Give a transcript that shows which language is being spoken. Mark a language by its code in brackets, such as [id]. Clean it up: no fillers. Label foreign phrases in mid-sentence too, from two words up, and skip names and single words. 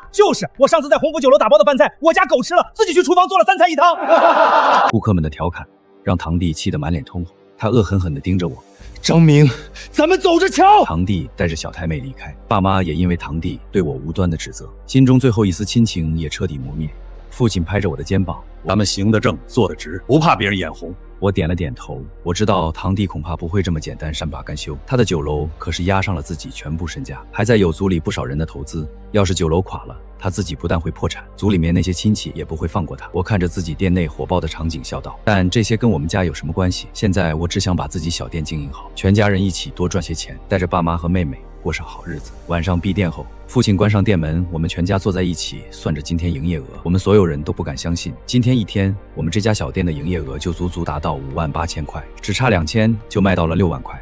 [zh] 就是我上次在鴻福酒樓打包的飯菜，我家狗吃了，自己去廚房做了3菜1湯。顧客們的調侃讓堂弟氣得滿臉通紅，他惡狠狠地盯着我。張明，咱們走着瞧。堂弟帶着小太妹離開，爸媽也因為堂弟對我無端的指責，心中最後一絲親情也徹底磨滅。父親拍着我的肩膀，咱们行得正，坐得直，不怕别人眼紅。我点了点头，我知道堂弟恐怕不会这么簡单善罢甘休。他的酒楼可是押上了自己全部身家，还在有族里不少人的投资。要是酒楼垮了，他自己不但会破产，族里面那些親戚也不会放过他。我看着自己店內火爆的场景笑道，但这些跟我們家有什麼關係？現在我只想把自己小店經營好，全家人一起多賺些錢，帶着爸媽和妹妹過上好日子。晚上閉店後，父親關上店門，我們全家坐在一起算着今天營業額。我們所有人都不敢相信，今天一天我們這家小店的營業額就足足達到58000塊，只差2000就賣到了6萬塊。